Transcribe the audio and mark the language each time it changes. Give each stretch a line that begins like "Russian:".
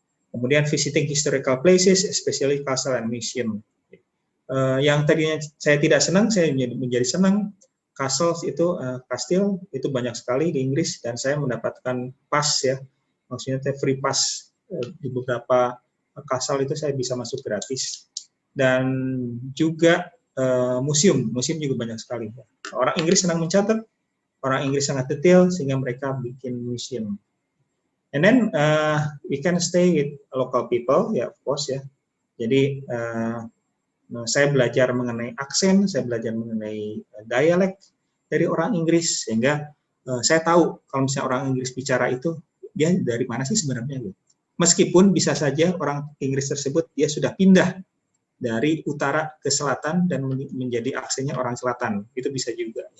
English: Kemudian visiting historical places, especially castle and museum.
Indonesian: Yang tadinya saya tidak senang, saya menjadi senang. Castles itu, kastil itu banyak sekali di Inggris, dan saya mendapatkan pass ya, maksudnya free pass di beberapa castle itu saya bisa masuk gratis. Dan juga museum juga banyak sekali. Orang Inggris senang mencatat, orang Inggris sangat detail sehingga mereka bikin museum.
English: And then we can stay with local people, ya, of course ya.
Indonesian: Jadi saya belajar mengenai aksen, saya belajar mengenai dialek dari orang Inggris, sehingga saya tahu kalau misalnya orang Inggris bicara itu dia dari mana sih sebenarnya. Meskipun bisa saja orang Inggris tersebut dia sudah pindah dari utara ke selatan dan menjadi aksennya orang selatan, itu bisa juga.